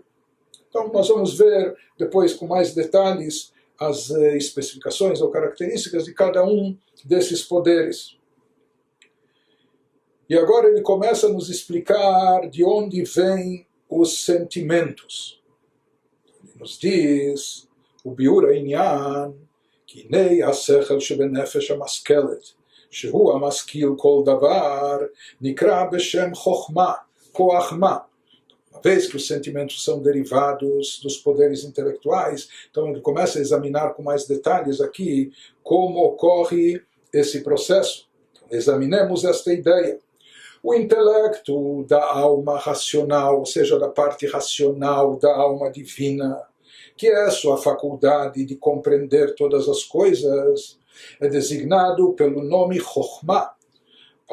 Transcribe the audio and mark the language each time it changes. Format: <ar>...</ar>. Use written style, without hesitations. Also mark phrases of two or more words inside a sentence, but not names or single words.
<pt>Então nós vamos ver depois com mais detalhes as especificações ou características de cada um desses poderes. E agora ele começa a nos explicar de onde vêm os sentimentos. Ele nos diz, o</pt> <he>biur העניין, כי הנה השכל שבנפש המשכלת, שהוא המשכיל כל דבר, נקרא בשם חוכמה, כוח מה.</he> <pt>Uma vez que os sentimentos são derivados dos poderes intelectuais, então ele começa a examinar com mais detalhes aqui como ocorre esse processo. Então, examinemos esta ideia. O intelecto da alma racional, ou seja, da parte racional da alma divina, que é a sua faculdade de compreender todas as coisas, é designado pelo nome Chokhmah.</pt>